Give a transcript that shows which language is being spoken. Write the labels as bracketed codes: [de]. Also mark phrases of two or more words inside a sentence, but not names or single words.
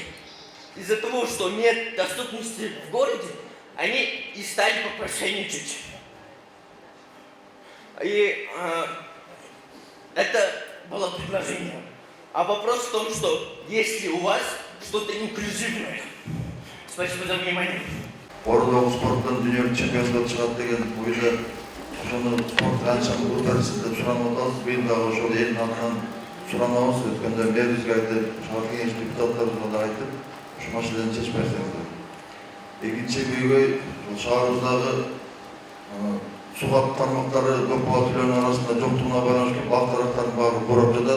[ru] Из-за того, что нет доступности в городе, они и стали попрошайничать. И это было предложение. А вопрос в том, что есть ли у вас что-то инклюзивное. Спасибо за внимание. [ky] Ордогу спорттон дүйнөлүк чемпионатка чыгат деген ойда ошону спорт канча кылып деп суранып атабыз. Быйыл дагы ошол элдин атынан суранабыз. Өткөндө мэрибизге айтып, шаар кеңеш депутаттарыбызга да айтып, ошол маселени чечип берсеңиздер. Экинчи көйгөй шаарыбыздагы суу тармактары көп кабат үйлөрдүн арасында жоктугуна байланыштуу бак тараптардын баары курап жатат.